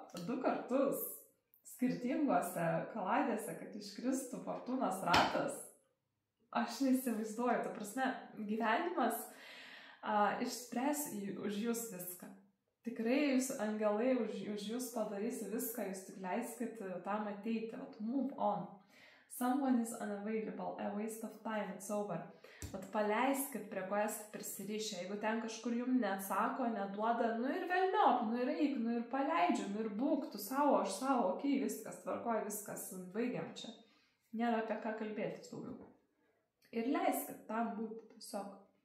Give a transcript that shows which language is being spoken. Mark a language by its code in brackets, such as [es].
[lt] 2 kartus skirtingose kaladėse, kad iškristų fortūnos ratas. Aš neįsivaizduoju, ta prasme, gyvenimas išspręs už jūs viską. Tikrai jūs angelai už jūs padarys viską, jūs tik leiskit tam ateiti. [en] Move on. Someone is unavailable, a waste of time, it's over. [lt] Paleiskit, prie ko esate prisirišę. Jeigu ten kažkur jums neatsako, neduoda, ir velniop, ir eik, ir paleidžiu, ir būk, tu savo, aš savo, okei, viskas, tvarkoj, viskas, baigiam čia. Nėra apie ką kalbėti daugiau. Ir leiskit tam būti tiesiog.